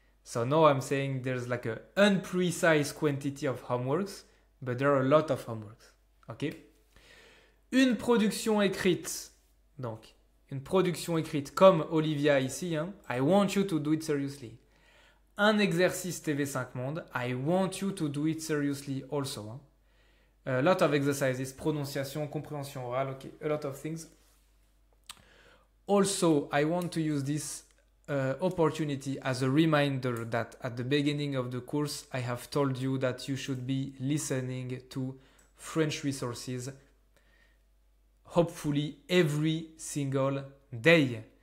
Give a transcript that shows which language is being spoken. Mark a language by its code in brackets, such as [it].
[en] So now I'm saying there's like an unprecise quantity of homeworks, but there are a lot of homeworks. [fr] Ok? Une production écrite. Donc, une production écrite comme Olivia ici. [en] Hein, I want you to do it seriously. [fr] Un exercice TV5 Monde. [en] I want you to do it seriously also. Hein. A lot of exercises. [fr] Prononciation, compréhension orale. [en] Okay, a lot of things. Also, I want to use this opportunity as a reminder that at the beginning of the course, I have told you that you should be listening to French resources, hopefully every single day.